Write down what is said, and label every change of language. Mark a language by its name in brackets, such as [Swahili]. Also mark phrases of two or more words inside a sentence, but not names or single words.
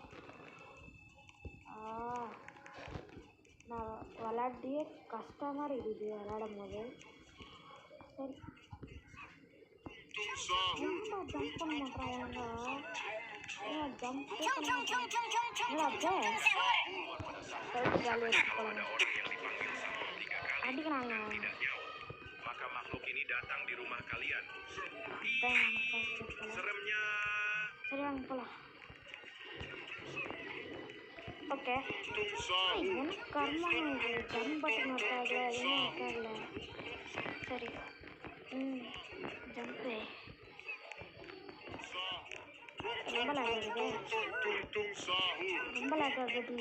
[Tamil] நான் விளையாட்டியே கஷ்டமாக இருக்குது விளையாடும் போது. சரி, ஜம்ப் பண்ண மாட்டாங்க. ஜம்ப் அடிக்கிறாங்க. [Indonesian] Maka makhluk ini datang di rumah kalian. Seremnya. [Tamil] சரி வாங்க போகலாம். ஓகே, என்ன கர்மா இது, [English] jump button [Tamil] இருக்காதுல, எதுவும் இருக்காதுல. சரி, ஜம்ப்பு ரொம்ப லேக் ஆகுது, ரொம்ப லேக் ஆகுதுங்க.